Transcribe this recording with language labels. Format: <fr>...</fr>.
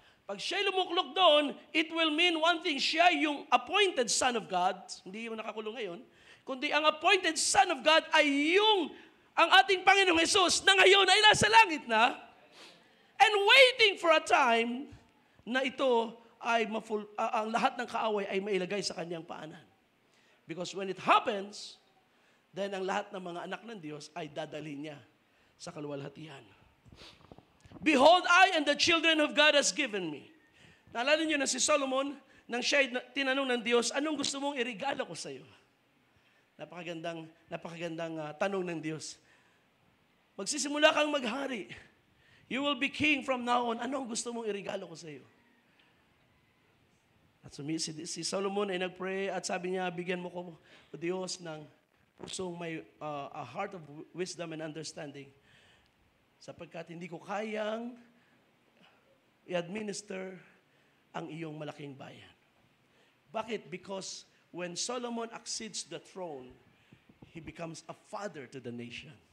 <tl>Pag siya ay lumuklok doon,</tl> <en>it will mean one thing,</en> <tl>siya yung appointed son of God, hindi yung nakakulong ngayon, kundi ang appointed son of God ay ang ating Panginoong Jesus na ngayon ay nasa langit na</tl> <en>and waiting for a time</en> <tl>na ito ay ang lahat ng kaaway ay mailagay sa kanyang paanan.</tl> <en>Because when it happens, then</en> <tl>ang lahat ng mga anak ng Diyos ay dadalhin niya sa kaluwalhatian.</tl> <en>Behold, I and the children of God has given me.</en> <tl>Naalala niyo na si Solomon, nang siya tinanong ng Diyos, anong gusto mong irigalo ko sa iyo? Napakagandang tanong ng Diyos. Magsisimula kang maghari.</tl> <en>You will be king from now on.</en> <tl>Anong gusto mong irigalo ko sa iyo? At si Solomon ay nagpray at sabi niya, bigyan mo ko, O Diyos, ng pusong may</tl> <en>a heart of wisdom and understanding.</en> <tl>Sapagkat hindi ko kayang i-administer ang iyong malaking bayan. Bakit?</tl> <en>Because when Solomon accedes the throne, he becomes a father to the nation.</en>